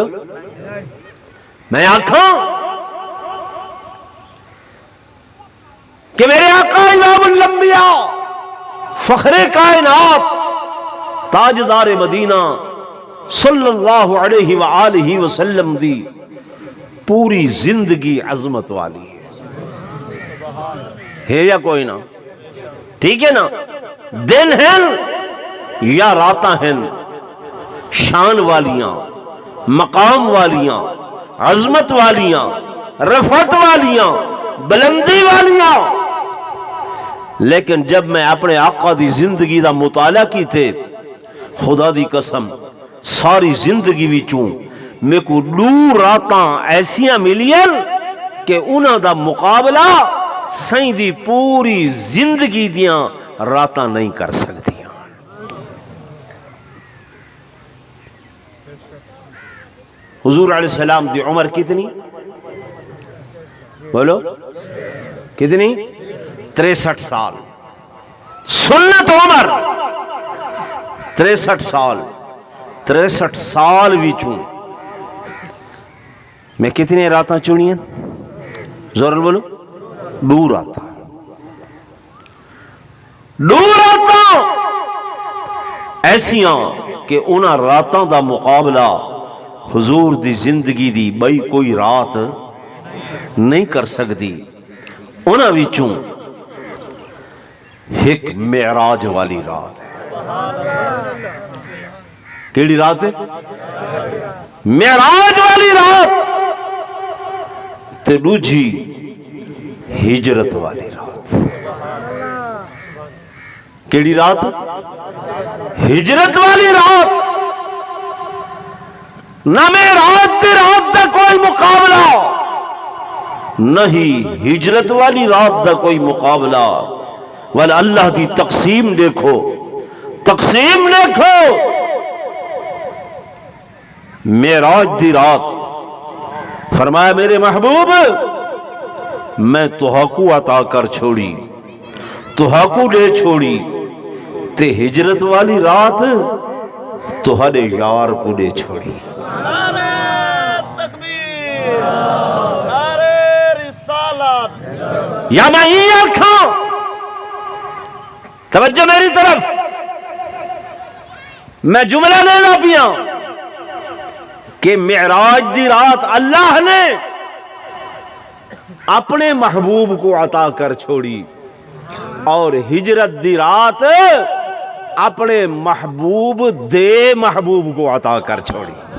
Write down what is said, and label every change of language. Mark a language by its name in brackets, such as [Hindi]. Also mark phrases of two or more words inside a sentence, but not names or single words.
[Punjabi] میں آکھوں کہ میرے آقا امام الانبیاء، فخر کائنات، تاجدار مدینہ صلی اللہ علیہ وآلہ وسلم دی پوری زندگی عظمت والی ہے یا کوئی نہ؟ ٹھیک ہے نا؟ دن ہیں یا راتاں ہیں، شان والیاں، مقام والیاں، عظمت والیاں، رفعت والیاں، بلندی والیاں. لیکن جب میں اپنے آقا دی زندگی دا مطالعہ کی تھے، خدا دی قسم ساری زندگی وچوں میں کو 2 راتاں ایسیاں ملیاں کہ انہاں دا مقابلہ سائیں دی پوری زندگی دیاں راتاں نہیں کر سکتیاں. حضور علیہ السلام دی عمر کتنی؟ بولو کتنی؟ 63 سال. سنت عمر 63 سال. 63 سال وچوں میں کتنے راتاں چنیاں؟ زور بولو. 2 راتاں. 2 راتاں ایسیاں کہ انہاں راتاں دا مقابلہ حضور دی زندگی دی بئی کوئی رات نہیں کر سکتی. انہاں وچوں ایک معراج والی رات ہے. کیڑی رات ہے؟ معراج والی رات. تے دوجی ہجرت والی رات. کیڑی رات؟ ہجرت والی رات. نہ معراج دی رات دا کوئی مقابلہ، نہ ہی ہجرت والی رات دا کوئی مقابلہ. والا اللہ دی تقسیم دیکھو، تقسیم دیکھو. معراج دی رات فرمایا میرے محبوب میں تہاکو عطا کر چھوڑی، تہاکو دے چھوڑی. تے ہجرت والی رات تہاڈے یار کو دے چھوڑی. نعرہ تکبیر، نعرہ رسالت. یا میں یہ آنکھاں توجہ میری طرف، میں جملہ لینا پیا کہ معراج دی رات اللہ نے اپنے محبوب کو عطا کر چھوڑی، اور ہجرت دی رات اپنے محبوب دے محبوب کو عطا کر چھوڑی.